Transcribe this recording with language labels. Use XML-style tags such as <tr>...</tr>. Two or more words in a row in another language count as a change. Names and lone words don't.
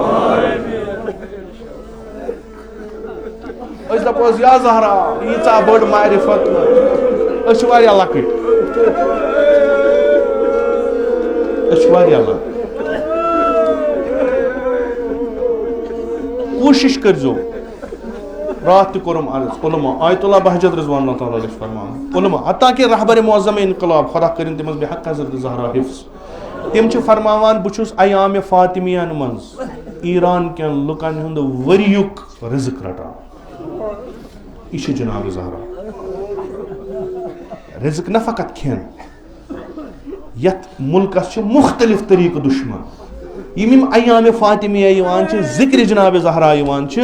<ks>أسۍ دپوس یا زہرا ییٖژاہ بٔڑ معرفت, أسۍ چھِ واریاہ لۄکٕٹۍ, کوٗشش کٔرۍزیو. راتھ تہِ کوٚرُم عرض علما, آیت اللہ بہجت</ks> <ar>رضوان اللہ تعالیٰ</ar> <ks>چھِ فرماوان, علما حتیٰ کہِ رہبر معظم انقلاب خدا کٔرِنۍ تٔمِس بحق حضرت زہرا حفظ, تِم چھِ فرماوان بہٕ چھُس ایامِ فاطمیَن منٛز ایران کٮ۪ن لُکن ہُنٛد ؤریُک رِزق رٹان. یہِ چھِ جناب زہرا. رِزق نہ فقط کھٮ۪ن, یتھ مُلکس چھِ مختلف طریقہٕ دُشمن, یِم ایامِ فاطمیہ یِوان چھِ, ذِکرِ جناب زہرا یِوان چھِ.</ks>